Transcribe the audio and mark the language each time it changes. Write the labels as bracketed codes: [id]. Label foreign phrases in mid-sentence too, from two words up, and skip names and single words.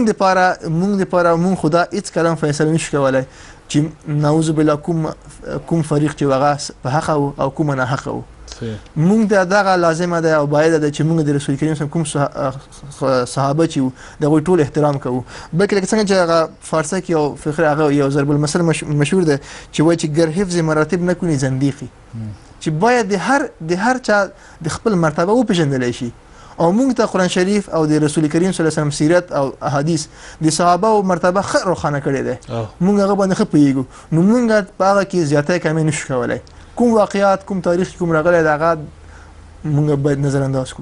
[ps] موږ دپاره موږ خو دا هېڅ کله هم فیصله نشو کولی چې [ar] نعوذ بالله [ps] کوم فریق چې هغه په حقه و او کومه ناحقه و موږ ته دغه لازمه ده او باید ده چې موږ د رسول کریم کوم صحابه چې وو د هغوی ټول احترام کوو بلکې لکه څنګه چې هغه فارسه کې یو فقره هغه یو ضرب المثل مشهور ده چې وایي چې [fa] گر حفظ مراتب نکنی زندیقی [ps] چې باید د هر چا د خپل مرتبه وپېژندلی شي او موږ ته قرآن شریف او د رسول کریم [ar] صلی الله علیه وسلم [ps] سیرت او احادیث د صحابه او مرتبه ښه روښانه کړی دی موږ هغه باندې ښه پوهېږو نو موږ په هغه کې زیاتی کمی نشو کولی کوم واقعات کوم تاریخ کوم راغلی د هغه موږ باید نظر انداز کړو